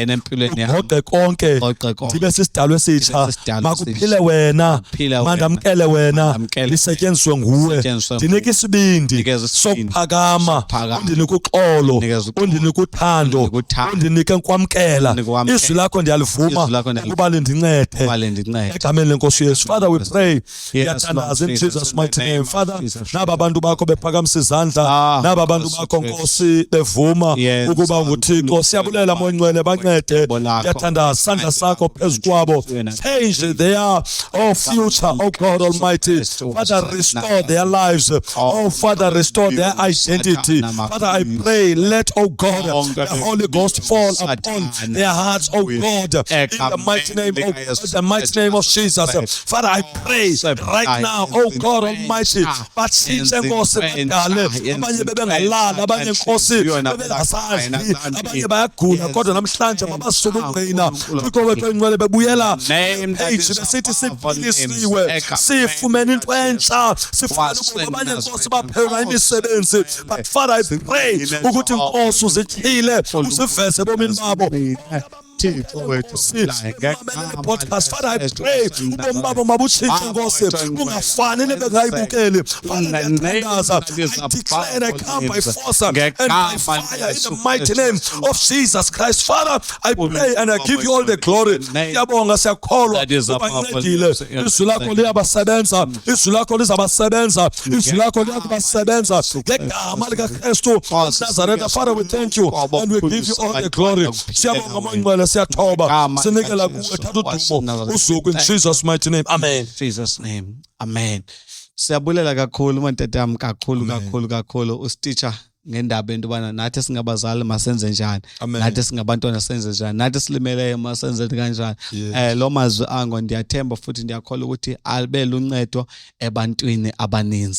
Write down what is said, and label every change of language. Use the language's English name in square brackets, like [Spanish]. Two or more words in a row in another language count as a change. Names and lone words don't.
[Xhosa] Ugoqe konke ndibe sisidalwe makuphile wena, mandamkele wena, lisetyenziswe nguwe. Ndinike isibindi sokuphakama, undinike uxolo, undinike uthando, undinike ukwamkela. Izwi lakho ndiyalivuma ukuba lindincede egameni lenkosi Yesu. [English] Father, we pray, ngiyathandaza in Jesus mighty name. Father, [Xhosa] naba abantu bakho bephakamisa izandla, naba abantu bakho Nkosi bevuma ukuba nguThixo. Siyabulela Moya Ngcwele bancede. Ngiyathandaza isandla sakho phezu kwabo. [English] Change their future, oh God Almighty. Father, restore their lives. Oh Father, restore their identity. Father, I pray, let, oh God, the Holy Ghost fall upon their hearts, oh God, in the mighty name of Jesus. Father, I pray right now, oh God Almighty, [Xhosa] batshintshe Nkosi badale, abanye bebengalala, abanye Nkosi bebengasazi, abanye bayagula kodwa namhlanje mabasuka ukugcina Thixo wethu engcwele bebuyela age besithi siphilisiwe, sifumene into entsha, sifumene ukuba abanye Nkosi baphela imisebenzi. [English] But Father, I pray [Xhosa] ukuthi Nkosi uzityhile uziveze ebomini babo. [English] Podcast, Father, I pray [Xhosa] ubomi babo mabutshintshe Nkosi, bungafani nebengayibukeli. [English] Father, I declare and I come by force and by fire in the mighty name of Jesus Christ. Father, I pray and I give you all the glory. [Xhosa] Siyabonga, siyakholwa ubancedile. Izwi lakho liyabasebenza, izwi lakho lizabasebenza, izwi lakho liyakubasebenza ngegama likaKristu Nazareth. [English] Father, we thank you and we give you all the glory. [Xhosa] Siyabonga Moya Ngcwele, siyathoba, sinikela kuwe, thatha udumo usuku [English] in Jesus mighty name. [Xhosa] Amen. [English] Jesus name. Amen. [Xhosa] Siyabulela kakhulu mantatam, kakhulu usiteacher ngendaba into bana nathi singabazali masenze njani, nathi singabantwana senze njani, nathi silimeleyo masenze kanjani. Lo mazwi ango ndiyathemba futhi ndiyakholwa ukuthi alibe luncedo ebantwini abaninzi.